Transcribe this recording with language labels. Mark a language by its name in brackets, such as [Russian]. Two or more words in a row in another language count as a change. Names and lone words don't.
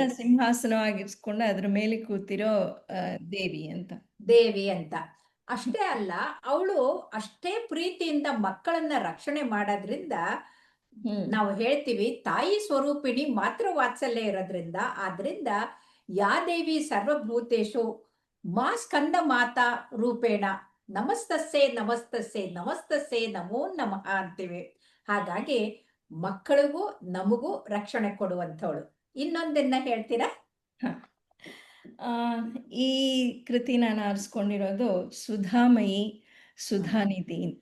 [Kannada] ಸಿಂಹಾಸನವಾಗಿಸ್ಕೊಂಡು ಅದ್ರ ಮೇಲೆ ಕೂತಿರೋ ದೇವಿ ಅಂತ. ದೇವಿ ಅಂತ. ಅಷ್ಟೇ ಅಲ್ಲ, ಅವಳು ಅಷ್ಟೇ ಪ್ರೀತಿಯಿಂದ ಮಕ್ಕಳನ್ನ ರಕ್ಷಣೆ ಮಾಡೋದ್ರಿಂದ ನಾವು ಹೇಳ್ತೀವಿ ತಾಯಿ ಸ್ವರೂಪಿಣಿ ಮಾತೃ ವಾತ್ಸಲ್ಯ ಇರೋದ್ರಿಂದ. [Sanskrit] ಆದ್ರಿಂದ ಯಾ ದೇವಿ ಸರ್ವಭೂತೇಶು ಮಾ ಸ್ಕಂದ ಮಾತಾ ರೂಪೇಣ ನಮಸ್ತಸ್ಸೆ ನಮಸ್ತಸ್ಸೆ ನಮಸ್ತಸ್ಸೆ ನಮೋ ನಮಃ ಅಂತೀವಿ. [Kannada] ಹಾಗಾಗಿ ಮಕ್ಕಳಿಗೂ ನಮಗೂ ರಕ್ಷಣೆ ಕೊಡುವಂಥವಳು. ಇನ್ನೊಂದನ್ನ ಹೇಳ್ತೀರಾ? ಈ ಕೃತಿ ನಾನು ಆರಿಸ್ಕೊಂಡಿರೋದು ಸುಧಾಮಯಿ ಸುಧಾನಿಧಿ ಅಂತ.